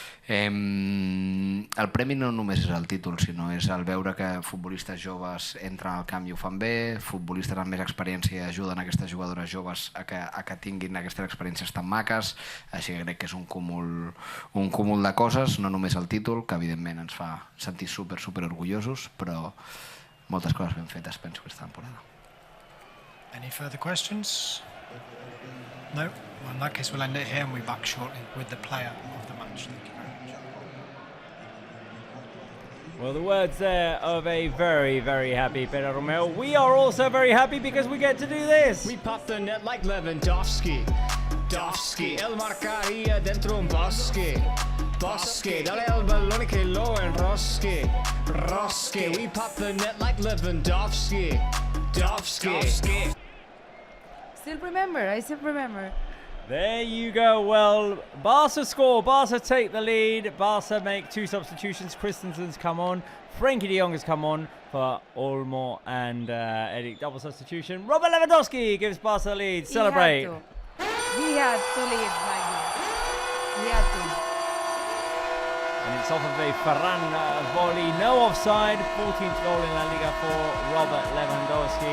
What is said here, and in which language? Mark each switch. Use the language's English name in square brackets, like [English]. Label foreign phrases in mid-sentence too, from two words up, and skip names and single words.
[Catalan] El premi no només és el títol, sinó és el veure que futbolistes joves entren al camp i ho fan bé, futbolistes amb més experiència ajuden aquestes jugadores joves a que tinguin aquestes experiències tan maques, així que crec que és un cúmul de coses, no només el títol, que evidentment ens fa sentir super orgullosos, però moltes coses ben fetes, penso, aquesta temporada. [English] Any further questions? No? Well, in that case, we'll end it here and we'll be back shortly with the player of the match. Thank you very much. Well, the words there of a very, very happy Pere Romeu. We are also very happy because we get to do this. We pop the net like Lewandowski. [Spanish] Dovski, el marcaría dentro un bosque. Bosque, dale al balón que lo enrosque. Rosque, [English] we pop the net like Lewandowski. Dovski. I still remember. There you go. Well, Barça score. Barça take the lead. Barça make two substitutions. Christensen's come on. Frenkie de Jong has come on for Olmo and Eric. Double substitution. Robert Lewandowski gives Barça the lead. Celebrate. He had to lead like this. He had to. And it's off of a Ferran volley. No offside. 14th goal in LaLiga for Robert Lewandowski.